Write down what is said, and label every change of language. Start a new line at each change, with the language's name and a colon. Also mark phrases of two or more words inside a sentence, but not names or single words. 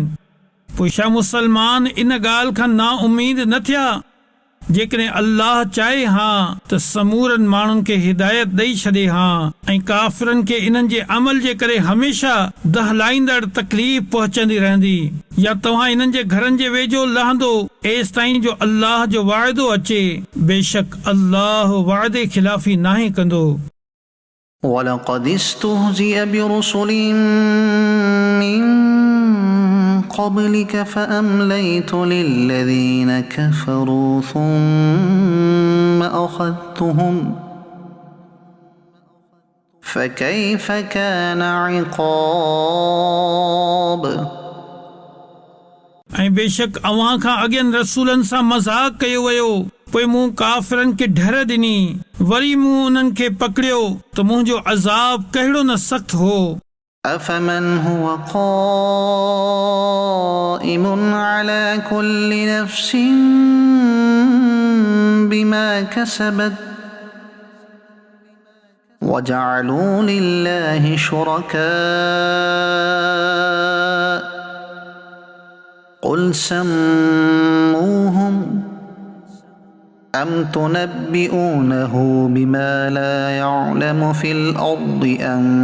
Sindhi: पोइ छा मुसलमान इन ॻाल्हि खां ना उम्मीद न थिया जेकॾहिं अल्लाह चाहे हा त समूरनि माण्हुनि खे हिदायत ॾेई छॾे हा ऐं काफ़िरनि खे इन्हनि जे अमल जे करे हमेशा दहलाईंदड़ तकलीफ़ पहुचंदी रहंदी या तव्हां इन्हनि जे घरनि जे वेझो लहंदो एसि ताईं जो अल्लाह जो वाइदो अचे बेशक अल्लाह वाइदे खिलाफ़ी नाहे कंदो।
Arabic: ولقد استهزئ برسل من قبلك فأمليت للذين كفروا ثم أخذتهم فكيف كان عقاب
Sindhi: ऐं बेशक अव्हां खां अॻियनि रसूलनि सां मज़ाक कयो वियो पोइ मूं काफ़िरनि खे ढर ॾिनी वरी मूं उन्हनि खे पकड़ियो त मुंहिंजो अज़ाब कहिड़ो न सख़्त हो।
Arabic: أفمن هو قائم على كل نفس بما كسبت وجعلوا لله شركاء قل سموهم أم تنبئونه بما لا يعلم في الأرض أم